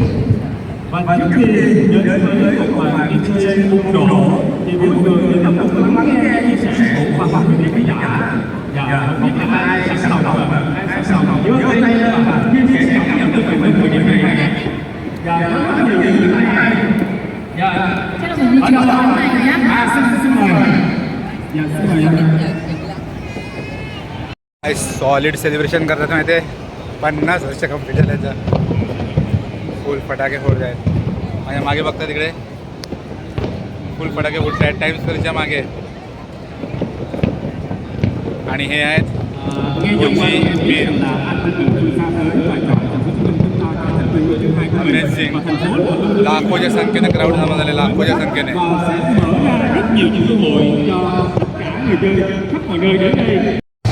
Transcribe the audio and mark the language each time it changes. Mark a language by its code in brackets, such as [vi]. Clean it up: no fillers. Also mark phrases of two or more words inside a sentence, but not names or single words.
[vi] Và trước khi đến với một màn đi chơi bùng nổ thì mọi người sẽ tập trung lắng nghe chia sẻ của khoa học với khán giả. Và không biết là ai sẵn lòng giơ tay lên và chia sẻ cảm nhận của mình thời điểm này. Và rất nhiều người này. Ở đâu xin mời. [en] solid celebration [mr] करतात माहिती आहे. 50 वर्ष कंप्लीट झाल्याचं. फुल फटाके फोडत आहेत. माझ्या मागे बघता तिकडे फुल फटाके फुटत आहेत टाइम स्क्वेअरच्या मागे. आणि हे आहेत अमेझिंग. लाखोच्या संख्येने क्राऊड जमा झाले. लाखोच्या संख्येने. [vi] rất nhiều những cơ hội cho cả người chơi khắp mọi nơi đến đây.